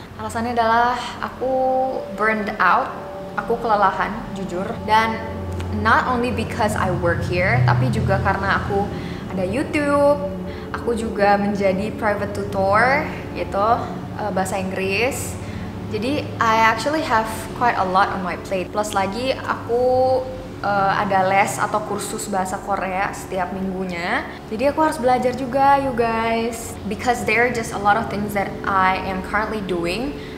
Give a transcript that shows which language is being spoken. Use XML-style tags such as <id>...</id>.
<id>Alasannya adalah aku</id> <en>burned out,</en> <id>aku kelelahan jujur, dan</id> <en>not only because I work here,</en> <id>tapi juga karena aku ada YouTube, aku juga menjadi private tutor gitu, bahasa Inggris. Jadi</id> <en>I actually have quite a lot on my plate.</en> <id>Plus lagi aku ada les atau kursus bahasa Korea setiap minggunya. Jadi aku harus belajar juga</id> <en>you guys. Because there are just a lot of things that I am currently doing.</en>